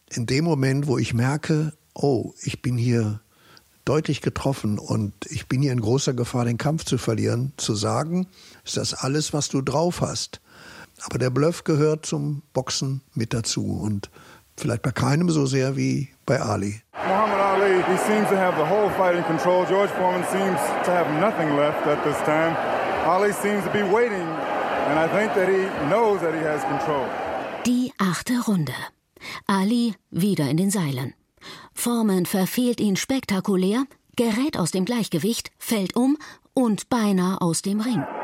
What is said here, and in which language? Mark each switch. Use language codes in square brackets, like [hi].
[de] In dem Moment, wo ich merke, oh, ich bin hier deutlich getroffen und ich bin hier in großer Gefahr, den Kampf zu verlieren, zu sagen, ist das alles, was du drauf hast. Aber der Bluff gehört zum Boxen mit dazu und vielleicht bei keinem so sehr wie bei Ali. [en] Muhammad Ali, he seems to have the whole fight in control. George Foreman seems to have nothing left at this time. Ali seems to be waiting and I think that he knows that he has control. [de] Die 8. Runde. Ali wieder in den Seilen. Foreman verfehlt ihn spektakulär, gerät aus dem Gleichgewicht, fällt um und beinahe aus dem Ring.